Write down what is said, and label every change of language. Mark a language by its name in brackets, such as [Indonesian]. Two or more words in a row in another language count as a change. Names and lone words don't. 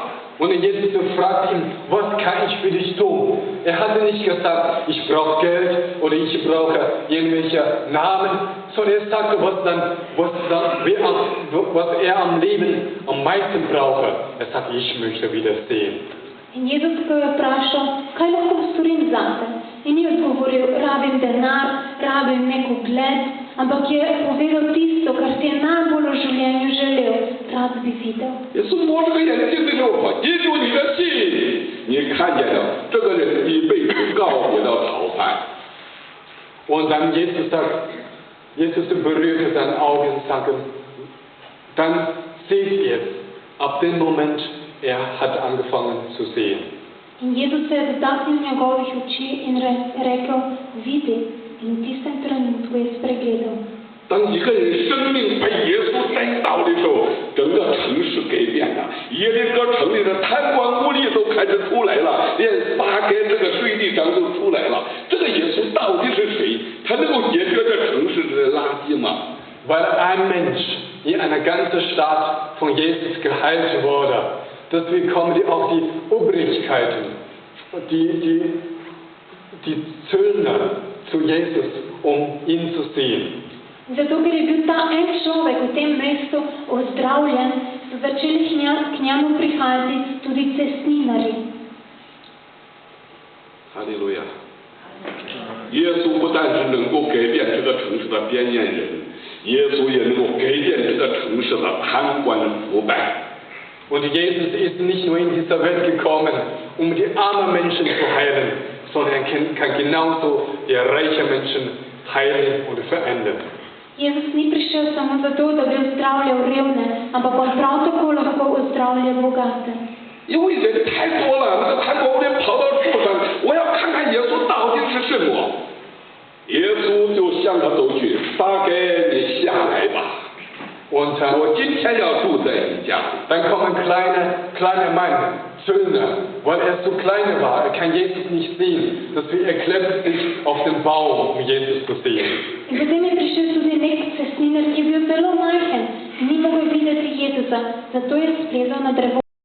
[German] Und Jesus fragt ihn, was kann ich für dich tun? Er hatte nicht gesagt, ich brauche Geld oder ich brauche irgendwelche Namen, sondern er sagte, was er am Leben am meisten brauche. Er sagt, ich möchte wieder sehen. [Slovenian] In Jezus ga je vprašal, kaj lahko storim zate? In ni odgovoril, rabim denar, rabim nek ugled, ampak je povedal tisto, kar si je najbolj v življenju želel, rad bi videl. [Chinese] 耶稣摸这个眼睛的时候，因着你的信，你看见了这个人一辈子告别了逃犯。 [German] Und dann Jesus berührte seine Augen und sagte, dann seht ihr, ab dem Moment, er hat angefangen zu sehen. [Slovenian] In Jezus se je dotaknil njegovih oči in rekel, vidi, in v tistem trenutku je spregledal. [Chinese] 当一个人生命被耶稣带到的时候，整个城市改变了，耶利哥城里的贪官污吏都开始出来了，连撒该这个税吏长都出来了。这个耶稣到底是谁？他能够解决这城市的垃圾吗？ [German] Weil ein Mensch in einer ganzen Stadt von Jesus geheilt wurde, deswegen kommen auch die Obrigkeiten, die Zöllner zu Jesus, um ihn zu sehen. [Slovenian] Zato, ker je bil ta en človek v tem mestu ozdravljen, so začeli k njemu prihajati tudi cestninarji. [Chinese] 哈利路亚！耶稣不但是能够改变这个城市的边缘人，耶稣也能够改变这个城市的贪官腐败。 [German] Und Jesus ist nicht nur in dieser Welt gekommen, um die armen Menschen zu heilen, sondern er kann genauso die reichen Menschen heilen und verändern. [Slovenian] Jezus ni prišel samo zato, da bi ozdravljal revne, ampak on prav tako lahko ozdravlja bogate. [Chinese] 因为人太多了，那个贪官污吏跑到树上，我要看看耶稣到底是什么。耶稣就向他走去，撒该，你下来吧。 [German] Und [Chinese] 我今天要住在你家。 [German] dann kommt ein kleiner Mann, Zöllner, weil er zu klein war, er kann Jesus nicht sehen, deswegen er klettert sich auf den Baum, um Jesus zu sehen. [Slovenian] In potem je prišel tudi nek cestninar, ki je bil zelo majhen in ni mogel videti Jezusa, zato je splezal na drevo.